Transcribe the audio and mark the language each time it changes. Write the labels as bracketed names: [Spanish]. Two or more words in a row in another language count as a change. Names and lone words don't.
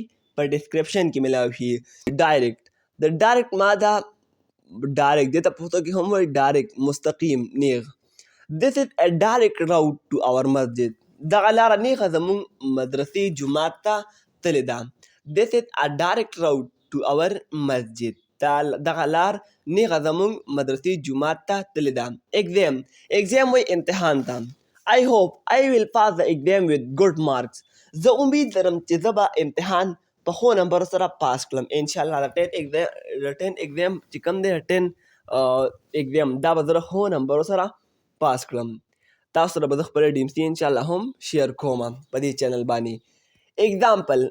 [Pashto] په ډسکرپشن کې ملاو شي. د ډایرکټ ماده ډایرکټ دې ته پښتو کې هم وایي ډایرکټ مستقیم نیغ. [English] This is a direct route to our masjid. [Pashto] دغه لاره نیغه زموږ مدرسې جومات ته تللې ده. [English] This is a direct route to our masjid. [Pashto] دغه لار نیغه زموږ مدرسې جومات ته تللې ده. exam وایي امتحان ته. [English] I hope I will pass the exam with good marks. [Pashto] زه امید لرم چې زه به امتحان په ښو نمبرو سره پاس کړم. انشاءالله د 10 exam چې کوم دی 10 exam دا به زه ښو نمبرو سره پاس کړم. تاسو سره به زه خپله ډیمسي انشاءالله هم شیر کوم په دې چینل باندې.